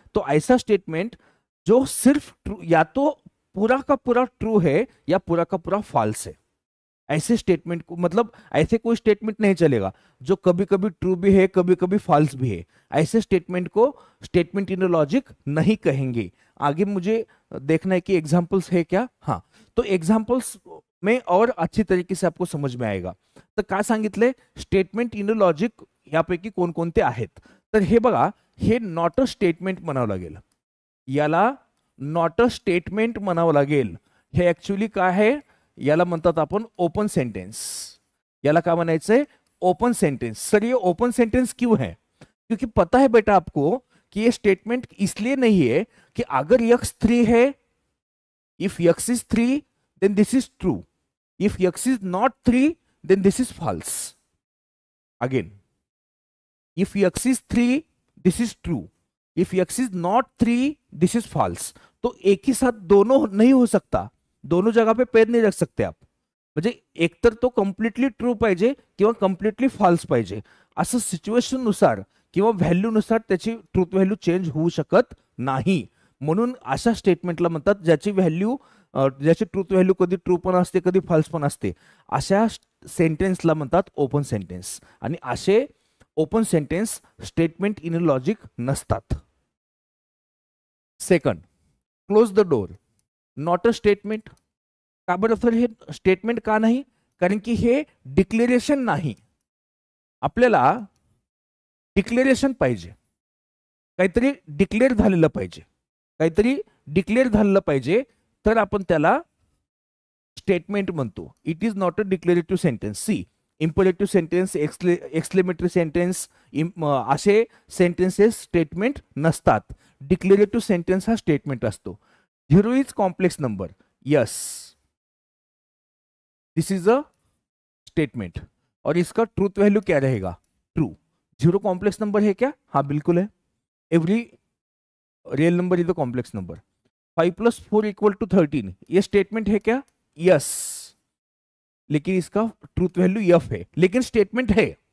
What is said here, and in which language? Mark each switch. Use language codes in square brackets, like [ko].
[hi] तो ऐसा स्टेटमेंट जो सिर्फ ट्रू, या तो पूरा का पूरा ट्रू है या पूरा का पूरा फॉल्स है, ऐसे स्टेटमेंट को, मतलब ऐसे कोई स्टेटमेंट नहीं चलेगा जो कभी कभी ट्रू भी है कभी कभी फॉल्स भी है। ऐसे स्टेटमेंट को स्टेटमेंट इन लॉजिक नहीं कहेंगे। आगे मुझे देखना है कि एग्जांपल्स है क्या। हाँ, तो एग्जांपल्स में और अच्छी तरीके से आपको समझ में आएगा। [mr] तर काय सांगितले, स्टेटमेंट इन लॉजिक यापैकी कोणकोणते आहेत? तर हे बघा, हे नॉट अ स्टेटमेंट म्हणावं लागेल, याला नॉट अ स्टेटमेंट म्हणावं लागेल। हे ऍक्च्युली काय आहे, याला म्हणतात आपण ओपन सेंटेंस। याला क्या म्हणायचंय, ओपन सेंटेंस। [hi] सर ये ओपन सेंटेंस क्यों है? क्योंकि पता है बेटा आपको कि ये स्टेटमेंट इसलिए नहीं है कि अगर यक्स 3 है, [en] If x is 3 then this is true, if x is not 3 then this is false. Again, if x is 3 this is true, if x is not 3 this is false. [hi] तो एक ही साथ दोनों नहीं हो सकता, दोनों जगह पे पैर नहीं रख सकते आप। [mr] म्हणजे एकतर तो कम्प्लिटली ट्रू पाहिजे किंवा कम्प्लिटली फॉल्स पाहिजे, असं सिच्युएशन नुसार किंवा व्हॅल्यू नुसार त्याची ट्रूथ व्हॅल्यू चेंज होऊ शकत नाही। म्हणून अशा स्टेटमेंटला म्हणतात ज्याची व्हॅल्यू, ज्याची ट्रूथ व्हॅल्यू कधी ट्रू पण असते कधी फॉल्स पण असते, अशा सेंटेन्सला म्हणतात ओपन सेंटेन्स। आणि असे open sentence statement in logic नसतात। [en] Second, close the door, not a statement. [mr] का बरं सर हे स्टेटमेंट का नाही? कारण की हे डिक्लेरेशन नाही। आपल्याला डिक्लेरेशन पाहिजे, काहीतरी डिक्लेअर झालेलं पाहिजे, काहीतरी डिक्लेअर झालेलं पाहिजे, तर आपण त्याला स्टेटमेंट म्हणतो। [en] It is not a declarative sentence. C, imperative sentence, exclamatory sentence, [mr] असे सेंटेन्सेस स्टेटमेंट नसतात। डिक्लेरेटिव्ह सेंटेन्स हा स्टेटमेंट असतो। [en] 0 is complex number, yes this is a statement, [hi] और इसका ट्रूथ वैल्यू क्या रहेगा, [en] True. [hi] 0 कॉम्प्लेक्स नंबर है क्या? हाँ बिल्कुल है। [en] Every real number is a complex number. [hi] 5 + 4 = 13, ये स्टेटमेंट है क्या? यस, लेकिन इसका ट्रूथ वैल्यू यफ है, लेकिन स्टेटमेंट है।